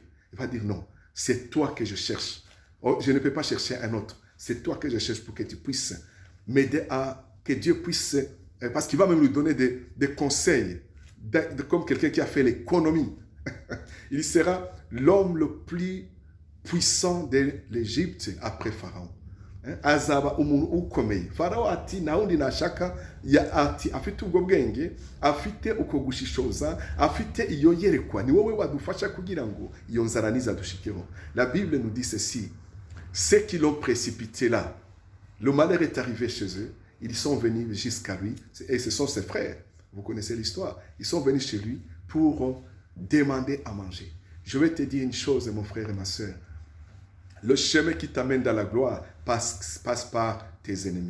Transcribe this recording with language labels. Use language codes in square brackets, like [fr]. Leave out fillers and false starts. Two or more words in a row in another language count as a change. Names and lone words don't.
[fr] Il va dire non, c'est toi que je cherche. Oh, je ne peux pas chercher un autre. C'est toi que je cherche pour que tu puisses m'aider que Dieu puisse, parce qu'il va même lui donner des conseils, comme quelqu'un qui a fait l'économie. Il sera l'homme le plus puissant de l'Égypte après Pharaon. [rw] Azaba umuntu ukomeye. Farao ati naundi nashaka ati afite ubwo bwenge, afite uko gushishoza, afite iyo yerekwa. Ni wowe wadufasha kugira ngo iyo nzara nizadushikeho. [fr] La Bible nous dit ceci, ceux qui l'ont précipité là, le malheur est arrivé chez eux, ils sont venus jusqu'à lui, et ce sont ses frères. Vous connaissez l'histoire. Ils sont venus chez lui pour demander à manger. Je vais te dire une chose, mon frère et ma soeur. Le chemin qui t'amène dans la gloire passe par tes ennemis.